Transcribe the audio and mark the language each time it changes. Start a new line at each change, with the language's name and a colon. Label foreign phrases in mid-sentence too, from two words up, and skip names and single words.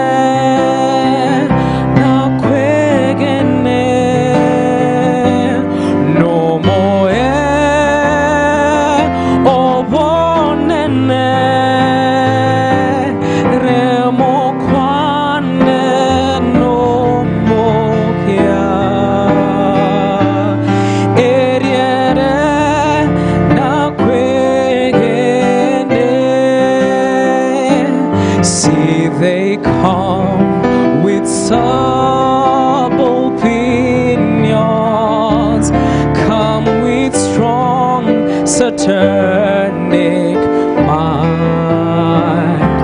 Gusii: na kwegene no moe obonene remo kwane no mokia eriere na kwegene.
English: See they come with supple pinions, come with strong satanic might.